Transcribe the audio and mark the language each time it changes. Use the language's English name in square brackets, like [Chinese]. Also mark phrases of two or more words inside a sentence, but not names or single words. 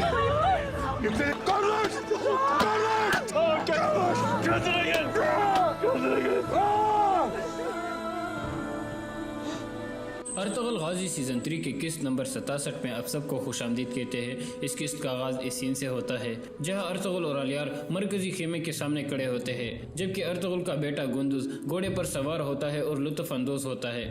[Turkish] Yüklenin! Kardeş! Kardeş! Kardeş! Kendine gel! Kendine gel! [Urdu] ارطغرل غازی سیزن 3 کے قسط نمبر 67 میں آپ سب کو خوش آمدید کہتے ہیں۔ اس قسط کا آغاز اس سین سے ہوتا ہے جہاں ارطغرل اور الیار مرکزی خیمے کے سامنے کھڑے ہوتے ہیں، جبکہ ارطغرل کا بیٹا گندز گھوڑے پر سوار ہوتا ہے اور لطف اندوز ہوتا ہے۔